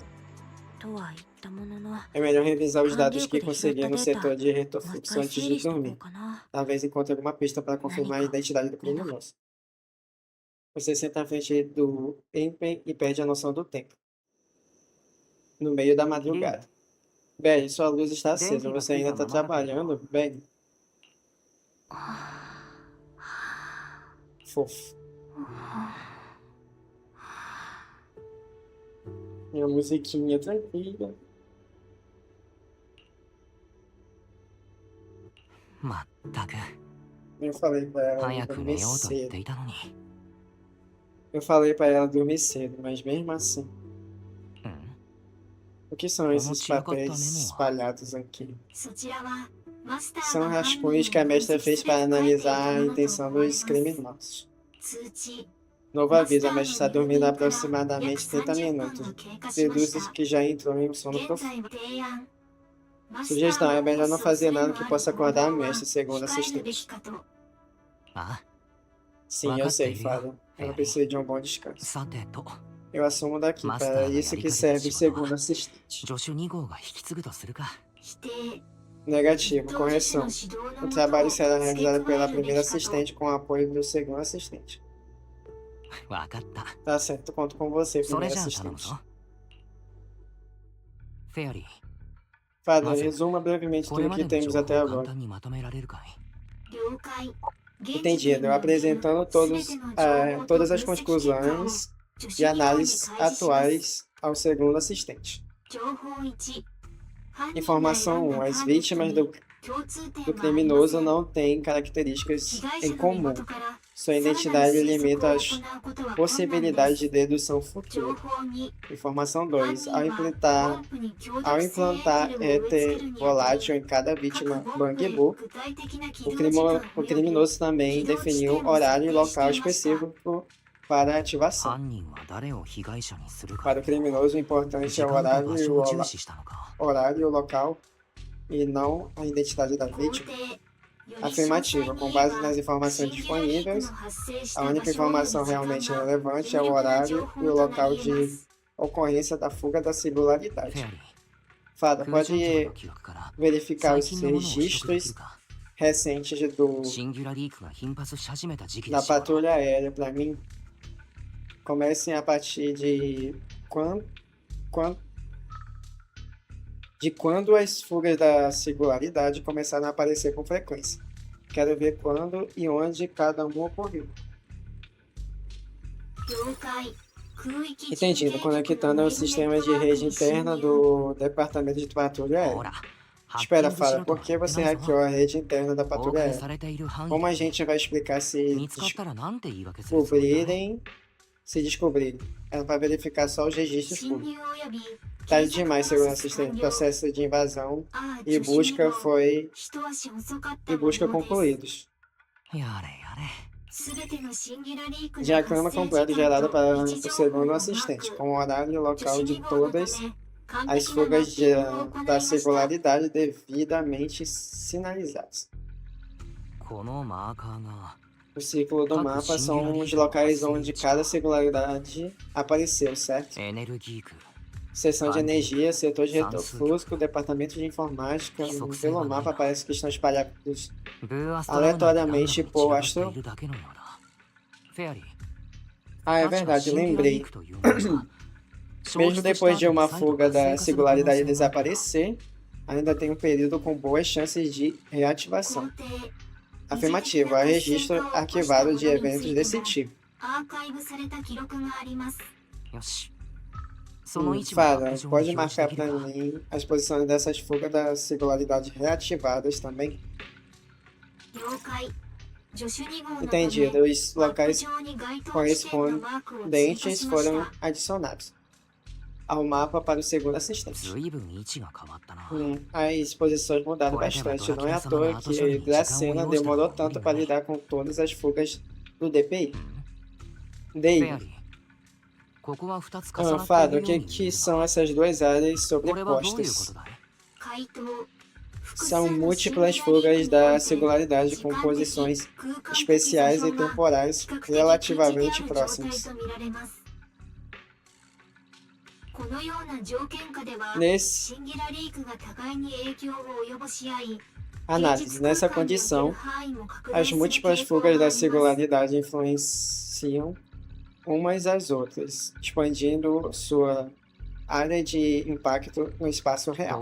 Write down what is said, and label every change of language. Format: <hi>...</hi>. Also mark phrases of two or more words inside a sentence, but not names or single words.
<ja>とは言ったものの、</ja> <pt>É melhor revisar os</pt> <ja>管理</ja> <pt>dados</pt> <ja>局</ja> <pt>que</pt> <ja>で拾っ</ja> <pt>consegui</pt> <ja>た</ja> <pt>no</pt> <ja>データ、</ja> <pt>setor de</pt> <ja>もう一</ja> <pt>retrofluxo</pt> <ja>回</ja> <pt>antes</pt> <ja>整</ja> <pt>de</pt> <ja>理しとこ</ja> <pt>dormir.</pt> <ja>うかな。</ja> <pt>Talvez encontre alguma pista para confirmar a identidade do criminoso. Você senta à frente do Empen e perde a noção do tempo. No meio da madrugada. Belly, sua luz está acesa. Você ainda está trabalhando? Belly. Fofo. Minha musiquinha tranquila.</pt> <ja>まったく</ja> <pt>Eu falei pra ela</pt> <ja>早く</ja> <pt>dormir</pt> <ja>寝ようと言っ</ja> <pt>cedo.</pt> <ja>ていたのに。</ja> <pt>Eu falei pra ela dormir cedo, mas mesmo assim. うん O que são esses papéis espalhados aqui? São rascunhos que a mestra fez para analisar a intenção dos criminosos. Novo aviso, a mestra está dormindo há aproximadamente 30 minutos. Deduz que já entrou em um sono profundo. Sugestão, é melhor não fazer nada que possa acordar a mestra, segundo assistente. あ Sim, eu sei, Fada. Ela precisa de um bom descanso.</pt> <ja>さてと</ja> <pt>Eu assumo daqui, para isso que serve o segundo assistente.</pt> <ja>助手2号が引き継ぐとするか。</ja> <pt>Negativo, correção. O trabalho será realizado pela primeira assistente com o apoio do segundo assistente.</pt> <ja>わかった。</ja> <pt>Tá certo, conto com você,</pt> <ja>それ</ja> <pt>primeiro</pt> <ja>じゃあ頼む</ja> <pt>assistente.</pt> <ja>ぞ。フェアリー、</ja> <pt>Fada, Mas, resuma brevemente</pt> <ja>こ</ja> <pt>tudo</pt> <ja>れま</ja> <pt>que</pt> <ja>での</ja> <pt>temos</pt> <ja>情報</ja> <pt>até</pt> <ja>を簡</ja> <pt>agora.</pt> <ja>単にまとめられるかい。</ja> <pt>Entendido, apresentando todas as conclusões e análises atuais ao segundo assistente. Informação 1. As vítimas do criminoso não têm características em comum. Sua identidade limita as possibilidades de dedução futura. Informação 2. Ao implantar éter volátil em cada vítima Bang-Bu, o criminoso também definiu horário e local específico para a ativação.</pt> <ja>犯人は誰を被害者にするか。</ja> <pt>Para o criminoso, o importante</pt> <ja>時</ja> <pt>é o</pt> <ja>間と</ja> <pt>horário</pt> <ja>場</ja> <pt>e</pt> <ja>所</ja> <pt>o</pt> <ja>を重視したのか。</ja> <pt>horário e o local e não a identidade da vítima. Afirmativa. Com base nas informações disponíveis, a única informação realmente relevante é o horário e o local de ocorrência da fuga da</pt> <ja>フ</ja> <pt>singularidade.</pt> <ja>ェアリー、</ja> <pt>Fada,</pt> <ja>空間上</ja> <pt>pode</pt> <ja>の記録から</ja> <pt>verificar</pt> <ja>最</ja> <pt>os</pt> <ja>近のものを取得でき</ja> <pt>registros</pt> <ja>るか。</ja> <pt>recentes</pt> <ja>シンギュラリークが頻発し始めた時期</ja> <pt>da</pt> <ja>でしょう。</ja> <pt>patrulha aérea para mim. Comecem a partir de quando as fugas da singularidade começaram a aparecer com frequência. Quero ver quando e onde cada um ocorreu. Entendido. Conectando ao sistema de rede interna do Departamento de Patrulha</pt> <ja>ほ</ja> <pt>Aérea.</pt> <ja>ら、ハッキン</ja> <pt>Espera,</pt> <ja>グし</ja> <pt>Fala,</pt> <ja>ろと</ja> <pt>por</pt> <ja>は</ja> <pt>que</pt> <ja>言って</ja> <pt>você</pt> <ja>ないぞ。</ja> <pt>hackeou a rede interna da</pt> <ja>公</ja> <pt>Patrulha</pt> <ja>開</ja> <pt>Aérea?</pt> <ja>されている範囲</ja> <pt>Como a</pt> <ja>で</ja> <pt>gente vai explicar se</pt> <ja>見つかったらなんて言い訳するつもりだ。</ja> <pt>descobrirem? Ela vai verificar só os registros públicos. Tarde demais, segundo assistente. O processo de invasão e busca concluídos.</pt> <ja>やれやれ。</ja> <pt>Diagrama completo gerado para o segundo assistente, com o horário e o local de todas as fugas da singularidade devidamente sinalizadas.</pt> <ja>このマーカーが</ja> <pt>O ciclo do mapa são os locais onde cada singularidade apareceu, certo?</pt> <ja>エネルギー区、</ja> <pt>Seção de energia, setor de retrofusco, departamento de informática. Pelo mapa parece que estão espalhados</pt> <ja>ブーアストロナウトが何度も</ja> <pt>aleatoriamente</pt> <ja>散</ja> <pt>por</pt> <ja>らばっているだけのようだ。フェアリー、</ja> <pt>Ah, é</pt> <ja>確か</ja> <pt>verdade,</pt> <ja>シンギュラリー</ja> <pt>lembrei.</pt> <ja>クというものは</ja> <pt>Mesmo depois de uma fuga da singularidade desaparecer, ainda tem um período com boas chances de reativação. Afirmativa, há registro arquivado de eventos desse tipo.</pt> <ja>よし。その位置まで</ja> <pt>Fala,</pt> <ja>屋上</ja> <pt>pode</pt> <ja>に表示</ja> <pt>marcar</pt> <ja>でき</ja> <pt>pra</pt> <ja>るか。</ja> <pt>mim as posições dessas fugas da singularidade reativadas também? Entendido, os locais correspondentes foram adicionados ao mapa para o segundo assistente.</pt> <ja>随分位置が変わったな。</ja> <pt>As posições mudaram bastante, não é à toa que Dracena demorou tanto para lidar com todas as fugas do DPI.</pt> <ja>フェ</ja> <pt>DI.</pt> <ja>アリー。ここは2つ重なってい</ja> <pt>Fada,</pt> <ja>る</ja> <pt>o</pt> <ja>よう</ja> <pt>que</pt> <ja>に見え</ja> <pt>que</pt> <ja>る</ja> <pt>são</pt> <ja>が。</ja> <pt>essas duas áreas</pt> <ja>これはどういうこ</ja> <pt>sobrepostas?</pt> <ja>とだい？</ja> <pt>São múltiplas fugas da singularidade com posições especiais e temporais relativamente próximas. Nesse análise, nessa condição, as múltiplas fugas da singularidade influenciam umas às outras, expandindo sua área de impacto no espaço real.</pt>